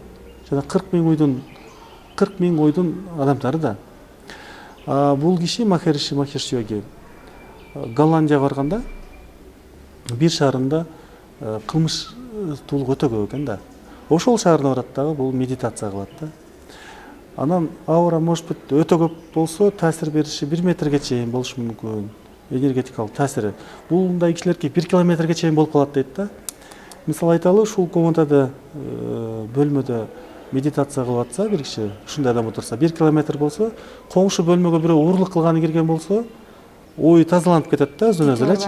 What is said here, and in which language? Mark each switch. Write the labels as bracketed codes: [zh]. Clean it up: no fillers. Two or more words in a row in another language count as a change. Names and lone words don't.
[ky] Жана 40 миң ойдун адамдары да. Бул киши Махариши Махеш Йоги Голландияга барганда бир шаарында кылмыштуулук өтө көп экен да. Ошол шаарына барат дагы бул медитация кылат да. Анан аура [ru] может быть [ky] өтө көп болсо таасир бериши 1 метрге чейин болушу мүмкүн. Энергетикалык таасири. Бул мындай кишилерге 1 километрге чейин болуп калат дейт да. Мисалы айталы, ушул комнатада бөлмөдө медитация кылып атса бир киши, ушундай адам отурса 1 километр болсо, коңшу бөлмөгө бирөө уурлук кылганы кирген болсо, ою тазаланып кетет да өзүнө өзү элечи.